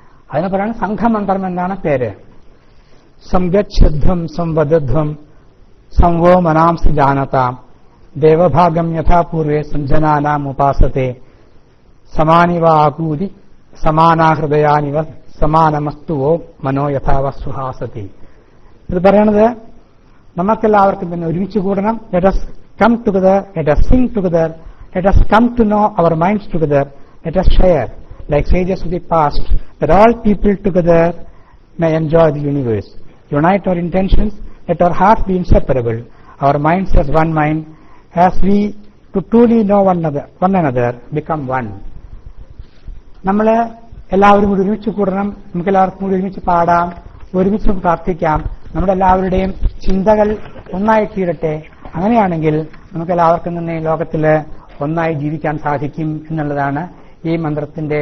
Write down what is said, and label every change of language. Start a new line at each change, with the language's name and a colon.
Malayalam: അതിനെ പറയുന്നത് സംഘമന്ത്രം എന്നാണ് പേര്.
Sanskrit: സംഗച്ഛധ്വം സംവദധ്വം സംവോ മനാംസി ജാനതാം ദേവഭാഗം യഥാപൂർവേ സഞ്ജനാനാം ഉപാസത്തെ സമാനിവ ആകൂതി സമാനാഹൃദയാനിവ സമാനമസ്തുവോ മനോ യഥാവ സുഹാസതി.
Malayalam: ഇത് പറയണത് നമുക്കെല്ലാവർക്കും പിന്നെ ഒരുമിച്ച് കൂടണം.
English: Let us come together, let us sing together, let us come to know our minds together, let us share like sages of the past, that all people together may enjoy the universe. Unite our intentions, let our hearts be inseparable, our minds as one mind, as we to truly know one another become one.
Malayalam: നമ്മൾ എല്ലാവരും കൂടി ഒരുമിച്ച് കൂടണം, നമുക്കെല്ലാവർക്കും കൂടി ഒരുമിച്ച് പാടാം, ഒരുമിച്ച് പ്രാർത്ഥിക്കാം, നമ്മുടെ എല്ലാവരുടെയും ചിന്തകൾ ഒന്നായി തീരട്ടെ. അങ്ങനെയാണെങ്കിൽ നമുക്കെല്ലാവർക്കും തന്നെ ഈ ലോകത്തില് ഒന്നായി ജീവിക്കാൻ സാധിക്കും എന്നുള്ളതാണ് ഈ മന്ത്രത്തിന്റെ.